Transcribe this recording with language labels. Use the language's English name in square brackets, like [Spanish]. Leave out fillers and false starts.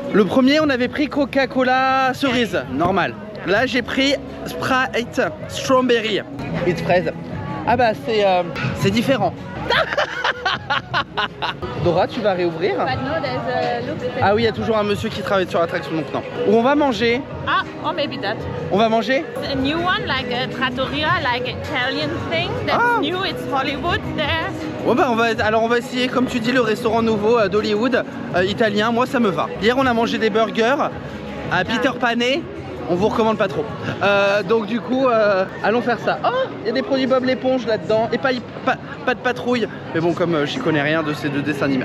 [French] Le premier on avait pris Coca-Cola cerise, normal. Là j'ai pris Sprite Strawberry. [English] It's [French] fraise. Ah bah c'est différent. Dora, tu vas réouvrir? [English] But no, there's a look. [French] Ah oui, il y a toujours un monsieur qui travaille sur l'attraction, donc non. On va manger. [English] Ah, or maybe that. [French] On va manger? [English] A new one, like a trattoria, like Italian thing. That's Ah. new. It's Hollywood there. [French] Bon bah on va essayer, comme tu dis, le restaurant nouveau d'Hollywood, italien. Moi ça me va. Hier on a mangé des burgers à Peter Pané. On vous recommande pas trop. Donc du coup, allons faire ça. Oh, il y a des produits Bob l'éponge là-dedans. Et pas de patrouille. Mais bon, comme j'y connais rien de ces deux dessins animés.